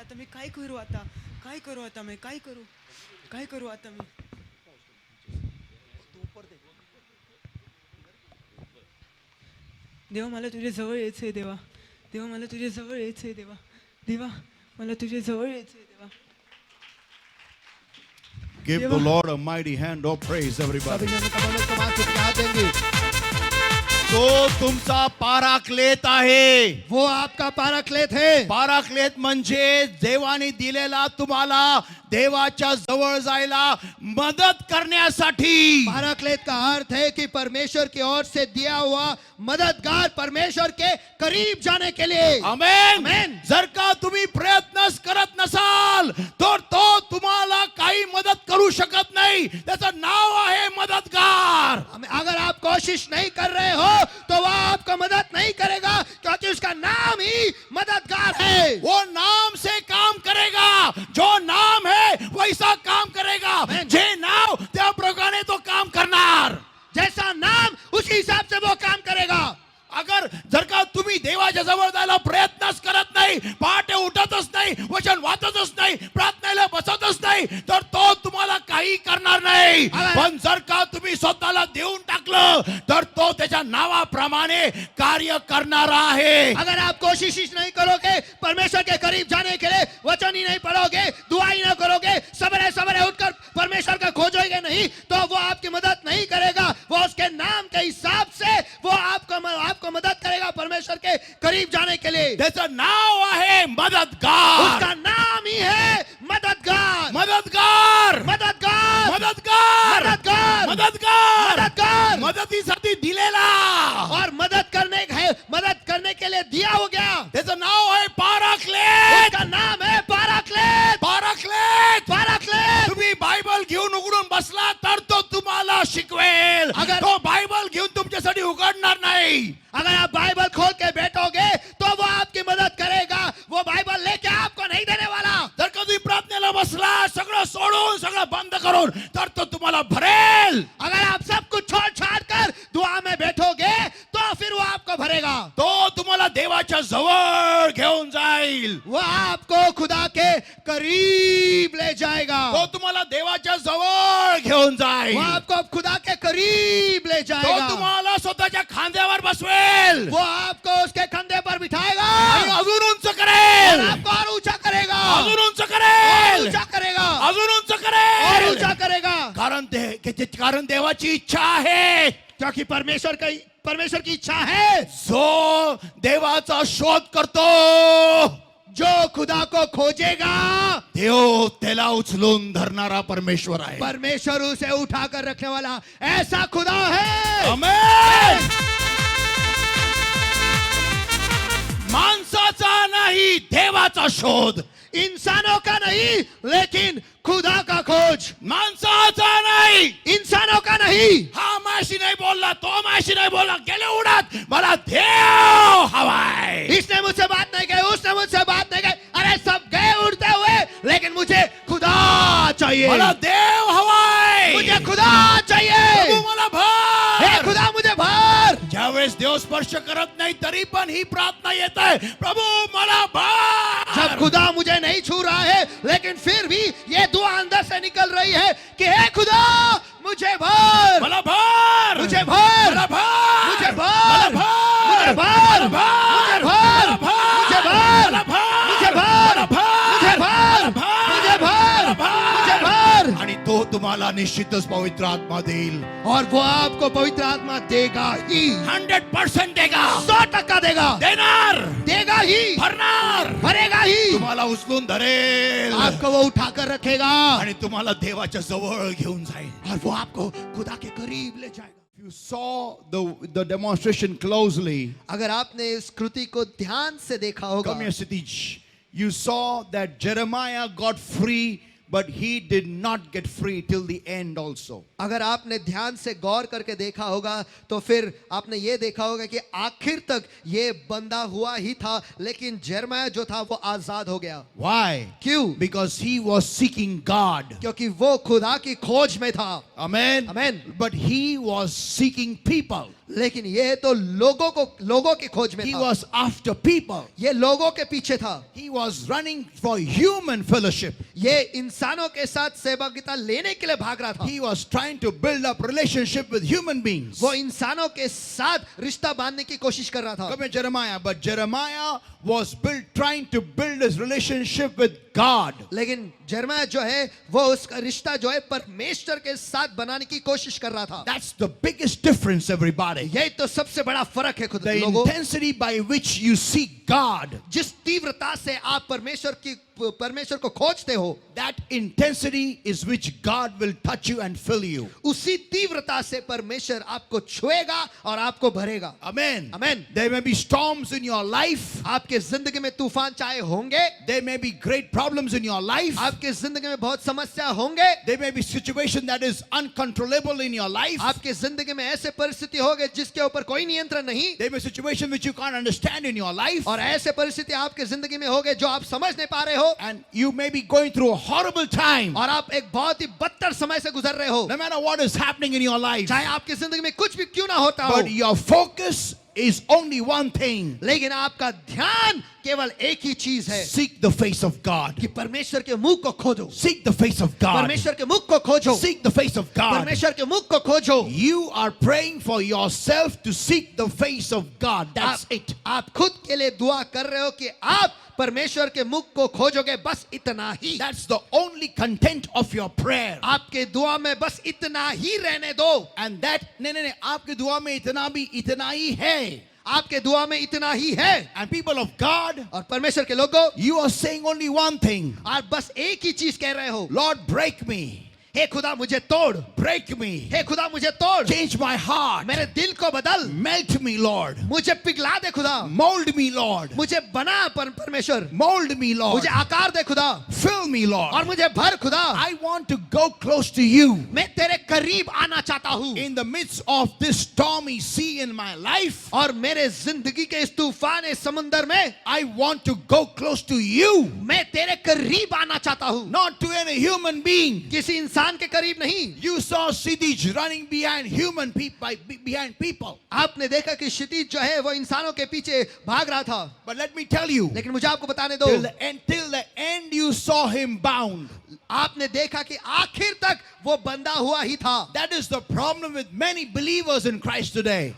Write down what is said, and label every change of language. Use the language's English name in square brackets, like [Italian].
[Marathi] आता मी काय करू आता? काय करू आता मी? काय करू? काय करू आता मी? देवा मला तुझ्या जवळ यायचंय देवा, देवा मला तुझ्या जवळ यायचंय देवा, देवा मला तुझ्या जवळ यायचंय देवा. [English] Give the Lord a mighty hand of praise, everybody. [Hindi] सभी जन कमाल कमाल से प्यार देंगे. [Marathi] तो तुमचा पाराक्लेत आहे. [Hindi] वो आपका पाराक्लेत है. [Marathi] पाराक्लेत म्हणजे देवाने दिलेला तुम्हाला देवाच्या जवळ जायला मदत करण्यासाठी. [Hindi] पाराक्लेत का अर्थ है कि परमेश्वर की ओर से दिया हुआ मददगार, परमेश्वर के करीब जाने के लिए. आमेन. आमेन. [Marathi] जर का तुम्ही प्रयत्नच करत नसाल तर तो तुम्हाला काही मदत करू शकत नाही. त्याचं नाव आहे मदतगार. [Hindi] अगर आप कोशिश नहीं कर रहे हो तो वह आपको मदद नहीं करेगा, क्योंकि उसका नाम ही मददगार है. वो नाम से काम करेगा. जो नाम है वैसा काम करेगा. [Marathi] जे नाव त्या प्रकारे तो काम करणार. [Hindi] जैसा नाम उसी हिसाब से वो काम करेगा. [Marathi] अगर जर का तुम्ही देवाच्या जवळ जायला प्रयत्नच करत नाही, पहाटे उठतच नाही, वचन वाचतच नाही, प्रार्थनेला बसतच नाही, तर तो तुम्हाला काही करणार नाही. पण जर का तुम्ही स्वतःला देऊन टाकलं तर तो त्याच्या नावाप्रमाणे कार्य करणार आहे. [Hindi] अगर आप कोशिश ही नहीं करोगे परमेश्वर के करीब जाने के लिए, वचन ही नहीं पढ़ोगे, दुआ ही नहीं करोगे, सवेरे सवेरे उठकर परमेश्वर का खोजोगे नहीं, तो वो आपकी मदद नहीं करेगा. वो उसके नाम के हिसाब से वो आपको मदद करेगा परमेश्वर के करीब जाने के लिए. [Marathi] त्याचं नाव आहे मदतगार. [Hindi] उसका नाम ही है मददगार. [Marathi] मदतगार. [Hindi] मददगार. [Marathi] मदतगार. [Hindi] मददगार. [Marathi] मदतगार. [Hindi] मददगार. [Marathi] मदतीसाठी दिलेला [Hindi] और मदद करने के लिए दिया हो गया. [Marathi] त्याचं नाव आहे पाराक्लेत. [Hindi] उसका नाम है पाराक्लेत. पाराक्लेत. पाराक्लेत. [Marathi] तुम्ही बायबल घेऊन उघडून बसला तर तो तुम्हाला शिकवेल. तो बायबल घेऊन तुमच्यासाठी उघडणार नाही. [Hindi] अगर आप बाइबल खोल के बैठोगे तो वो आपकी मदद करेगा. वो बाइबल लेके आपको नहीं देने वाला. [Marathi] जर का तुम्ही प्रार्थनेला बसला, सगळं सोडून, सगळं बंद करून, तर तो तुम्हाला भरेल. [Hindi] अगर आप सब कुछ छोड़ छाड़ कर दुआ में बैठोगे तो फिर वो आपको भरेगा. [Marathi] तो तुम्हाला देवाच्या जवळ घेऊन जाईल. [Hindi] वो आपको खुदा के करीब ले जाएगा. [Marathi] तो तुम्हाला देवाच्या जवळ घेऊन जाईल. [Hindi] वो आपको खुदा के करीब ले [Marathi] तो [Hindi] जाएगा. [Marathi] तुम्हाला स्वतःच्या खांद्यावर बसवेल. [Hindi] वो आपको उसके कंधे पर बिठाएगा [Marathi] आणि अजून उंच [Hindi] और [Marathi] करेल. [Hindi] आपको और ऊंचा करेगा. [Marathi] अजून उंच [Hindi] और [Marathi] करेल. [Hindi] ऊंचा करेगा. [Marathi] अजून उंच [Hindi] और [Marathi] करेल. [Hindi] ऊंचा करेगा. [Marathi] कारण देवाची इच्छा आहे. [Hindi] क्योंकि परमेश्वर की इच्छा है. [Marathi] जो देवाचा शोध करतो, [Hindi] जो खुदा को खोजेगा [Marathi] देव त्याला उचलून धरणारा परमेश्वर आहे. [Hindi] परमेश्वर उसे उठाकर रखने वाला ऐसा खुदा है. आमेन. [Marathi] माणसाचा नाही, देवाचा शोध. [Hindi] इंसानों का नहीं लेकिन खुदा का खोज. [Marathi] माणसाचा नाही, [Hindi] इंसानों का नहीं. [Marathi] हा माझी नाही बोलला, तो माझी नाही बोलला, गेले उडत, मला देव हवाय. [Hindi] इसने मुझसे बात नहीं की, उसने मुझसे बात नहीं की, अरे सब गए उड़ते हुए, लेकिन मुझे खुदा चाहिए. [Marathi] मला देव हवाय. [Hindi] मुझे खुदा चाहिए. [Marathi] तू मला भर. [Hindi] हे खुदा मुझे भर. [Marathi] ज्यावेळेस देव स्पर्श करत नाही तरी पण ही प्रार्थना येत आहे, प्रभू मला भर. [Hindi] जब खुदा मुझे नहीं छू रहा है लेकिन फिर भी ये दुआ अंदर से निकल रही है कि हे खुदा मुझे भर, [Marathi] मला भर, [Hindi] मुझे भर, [Marathi] मला भर, [Hindi] मुझे भर, [Marathi] मला [Hindi] मुझे भर, भर, [Marathi] मला [Hindi] मुझे भर, [Marathi] मला [Hindi] मुझे भर, [Marathi] मला [Hindi] मुझे भर, [Marathi] मला [Hindi] मुझे भर, मुझे भर, मुझे भर। [Marathi] आणि तो तुम्हाला निश्चितच पवित्र आत्मा देईल. [Hindi] और वो आपको पवित्र आत्मा देगा ही, 100% देगा, 100% देगा, [Marathi] देणार, [Hindi] देगा ही, [Marathi] भरणार, [Hindi] भरेगा ही, [Marathi] तुम्हाला उचलून धरेल [Hindi] आपको वो उठाकर रखेगा [Marathi] आणि तुम्हाला देवाच्या जवळ घेऊन जाईल. [Hindi] और वो आपको खुदा के करीब ले जाएगा। [English] You saw the demonstration closely. [Hindi] अगर आपने इस कृति को ध्यान से देखा होगा, [English] Come here, Sitij. You saw that Jeremiah got free, but he did not get free till the end also. [Hindi] अगर आपने ध्यान से गौर करके देखा होगा तो फिर आपने ये देखा होगा कि आखिर तक ये बंधा हुआ ही था, लेकिन यिर्मयाह जो था वो आजाद हो गया। [English] Why? [Hindi] क्यों? [English] Because he was seeking God. [Hindi] क्योंकि वो खुदा की खोज में था। [English] Amen. Amen. But he was seeking people. [Hindi] लेकिन ये तो लोगों की खोज में [English] He [Hindi] था। [English] was after people. [Hindi] ये लोगों के पीछे था। [English] He was running for human fellowship. [Hindi] ये इंसानों के साथ सहभागिता लेने के लिए भाग रहा था। [English] He was trying to build up relationship with human beings. [Hindi] वो इंसानों के साथ रिश्ता बांधने की कोशिश कर रहा था। [English] Come here, Jeremiah. But Jeremiah was trying to build his relationship with God. [Hindi] लेकिन यिर्मयाह जो है वो उसका रिश्ता जो है परमेश्वर के साथ बनाने की कोशिश कर रहा था। [English] That's the biggest difference, everybody. [Hindi] यही तो सबसे बड़ा फर्क है खुद [English] The [Hindi] लोगों। [English] intensity by which you seek God, [Hindi] जिस तीव्रता से आप परमेश्वर को खोजते हो, [English] that intensity is which God will touch you and fill you. [Hindi] उसी तीव्रता से परमेश्वर आपको छुएगा और आपको भरेगा। [English] Amen. Amen. There may be storms in your life. [Hindi] आपके जिंदगी में तूफान चाहे होंगे, [English] There may be great problems in your life. [Hindi] आपके जिंदगी में बहुत समस्या होंगे, [English] There may be situation that is uncontrollable in your life. [Hindi] आपके जिंदगी में ऐसे परिस्थिति होंगे जिसके ऊपर कोई नियंत्रण नहीं, [English] There may be situation which you can't understand in your life. [Hindi] और ऐसे परिस्थिति आपके जिंदगी में होंगे जो आप समझ नहीं पा रहे हो, [English] And you may be going through a horrible time. [Hindi] और आप एक बहुत ही बदतर समय से गुजर रहे हो, [English] No matter what is happening in your life. [Hindi] चाहे आपकी जिंदगी में कुछ भी क्यों ना होता हो, [English] But your focus is only one thing. [Hindi] लेकिन आपका ध्यान केवल एक ही चीज है [English] Seek the face of God. [Hindi] कि परमेश्वर के मुख को खोजो, [English] Seek the face of God. [Hindi] परमेश्वर के मुख को खोजो, [English] Seek the face of God. [Hindi] परमेश्वर के मुख को खोजो। [English] You are praying for yourself to seek the face of God. That's it. [Hindi] आप खुद के लिए दुआ कर रहे हो कि आप परमेश्वर के मुख को खोजोगे, बस इतना ही। [English] That's the only content of your prayer. [Hindi] आपके दुआ में बस इतना ही रहने दो। [English] And that [Hindi] नहीं आपके दुआ में इतना ही है. आपके दुआ में इतना ही है। [English] And people of God, [Hindi] और परमेश्वर के लोगों, [English] you are saying only one thing. [Hindi] आप बस एक ही चीज कह रहे हो, [English] Lord, break me. [Hindi] हे खुदा मुझे तोड़, [English] Break me. [Hindi] हे खुदा मुझे तोड़, [English] Change my heart. [Hindi] मेरे दिल को बदल, [English] Melt me, Lord. [Hindi] मुझे पिघला दे खुदा, [English] Mold me, Lord. [Hindi] मुझे बना परमेश्वर, [English] Mold me, Lord. [Hindi] मुझे आकार दे खुदा, [English] Fill me, Lord. [Hindi] और मुझे भर खुदा। [English] I want to go close to you. [Hindi] मैं तेरे करीब आना चाहता हूँ, [English] In the midst of this stormy sea in my life, [Hindi] और मेरे जिंदगी के इस तूफान समुंदर में [English] I want to go close to you. [Hindi] मैं तेरे करीब आना चाहता हूँ, [English] Not to any human being. [Hindi] किसी इंसान के करीब नहीं। [English] You saw Siddij running behind behind people. [Hindi] आपने देखा कि क्षितिज जो है वो इंसानों के पीछे भाग रहा था, [English] But let me tell you, [Hindi] लेकिन मुझे आपको बताने दो, [English] till the end you saw him bound. [Hindi] आपने देखा कि आखिर तक वो बंधा हुआ ही था। [English] That is the problem with many believers in Christ today.